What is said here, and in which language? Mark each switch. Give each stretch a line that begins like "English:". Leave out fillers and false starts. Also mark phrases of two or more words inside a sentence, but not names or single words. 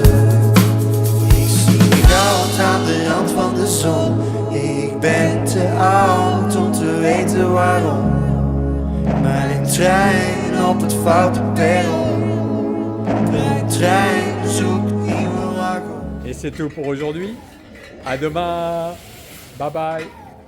Dutch: Ik zie goud aan de rand van de zon. Ik ben te oud om te weten waarom. Mijn trein op het foute perron. De trein zoekt nieuwe wagon.
French: Et c'est tout pour aujourd'hui. À demain.
English: Bye bye.